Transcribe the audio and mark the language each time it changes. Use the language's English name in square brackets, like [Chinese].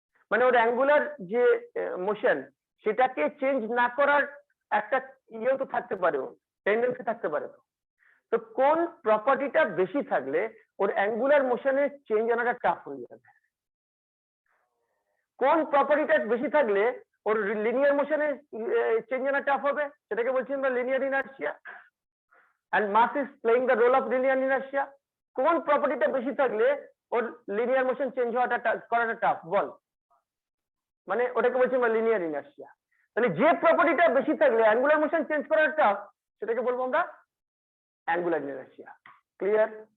[Bangla] মানে ওর অ্যাঙ্গুলার যে মোশন সেটাকে চেঞ্জ না করার একটা ইয়েও তো থাকতে পারে, টেন্ডেন্সি থাকতে পারে। তো কোন প্রপার্টিটা বেশি থাকলে ওর অ্যাঙ্গুলার মোশনে চেঞ্জ আনাটা টাফ হয়ে যাবে? কোন প্রপার্টিটা বেশি থাকলে ওর লিনিয়ার মোশনে চেঞ্জ আনা টাফ হবে? সেটাকে বলছি আমরা linear inertia. [English] and mass is playing the role of linear inertia। [Bangla] কোন প্রপার্টিটা বেশি থাকলে ওর লিনিয়ার মোশন চেঞ্জ হওয়াটা করাটা টাফ বল? মানে ওটাকে বলছি আমরা লিনিয়ার ইনার্শিয়া। তাহলে যে প্রপার্টিটা বেশি থাকলে অ্যাঙ্গুলার মোশন চেঞ্জ করাটা টাফ সেটাকে বলবো আমরা অ্যাঙ্গুলার ইনার্শিয়া। ক্লিয়ার?